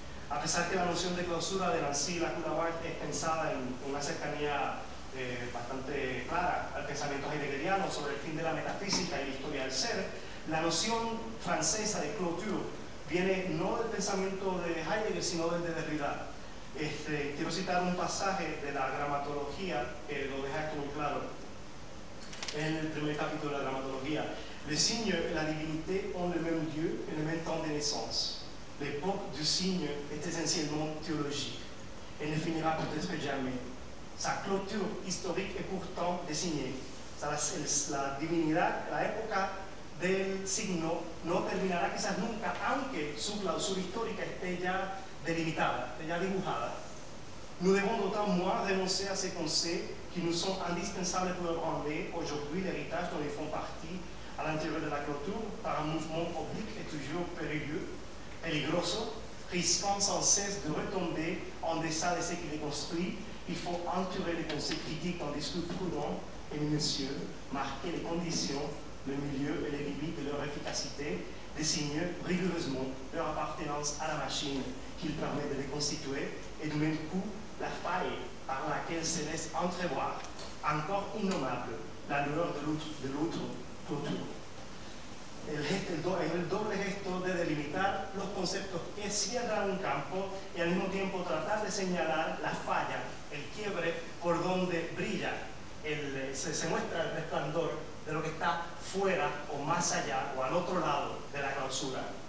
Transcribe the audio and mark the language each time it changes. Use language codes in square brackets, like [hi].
[es] A pesar que la noción de clausura de Nancy Lacoue-Labarthe es pensada en una cercanía bastante clara al pensamiento heideggeriano sobre el fin de la metafísica y la historia del ser, la noción francesa de clôture viene no del pensamiento de Heidegger, sino del de Derrida. Quiero citar un pasaje de la gramatología que lo deja esto muy claro. En el primer capítulo de la gramatología, [fr] le signe et la divinité ont le même lieu et le même temps de naissance. L'époque du signe est essentiellement théologique. Elle ne finira peut-être jamais. Sa clôture historique est pourtant désignée. [es] La divinidad, la época del signo no terminará quizás nunca, aunque su clausura histórica esté ya delimitada, esté ya dibujada. [fr] Nous devons d'autant moins renoncer à ces concepts qui nous sont indispensables pour ébranler aujourd'hui l'héritage dont ils font partie à l'intérieur de la clôture par un mouvement oblique et toujours périlleux [es] peligroso, [fr] risquant sans cesse de retomber en deçà de ce qu'il est construit. Il faut entourer les pensées critiques d'un discours prudent et minutieux, marquer les conditions, le milieu et les limites de leur efficacité, désigner rigoureusement leur appartenance à la machine qu'il permet de les constituer et du même coup la faille par laquelle se laisse entrevoir, encore innommable, la lueur de l'autre autour. [es] El doble gesto de delimitar los conceptos que cierran un campo y al mismo tiempo tratar de señalar la falla, el quiebre por donde brilla, se muestra el resplandor de lo que está fuera o más allá o al otro lado de la clausura.